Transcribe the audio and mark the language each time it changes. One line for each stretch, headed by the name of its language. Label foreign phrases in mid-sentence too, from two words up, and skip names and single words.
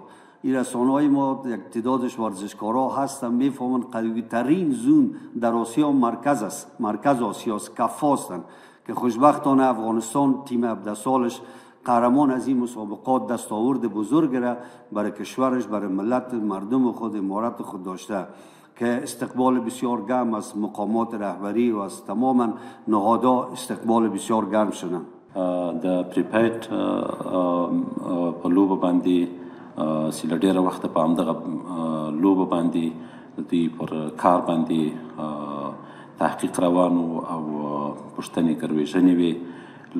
Persian: این رسانه‌های ما یک تعدادش ورزشکارا هستن میفهمن قوی ترین زون در آسیا مرکز است، مرکز آسیا است، کفا هستن که خوشبختانه افغانستان تیم 17 سالش قهرمان از این مسابقات دستاورد بزرگ را برای کشورش، برای ملت مردم خود امارت خود داشته که استقبال بسیار گرم از مقامات رهبری و از تماما نهادها استقبال بسیار گرم شدن.
Pashto: د پریپیډ په لوبه باندې چې له ډېره وخته په همدغه لوبه باندې دوی پر کار باندې تحقیق روان او پوښتنې ګروېږنې وې.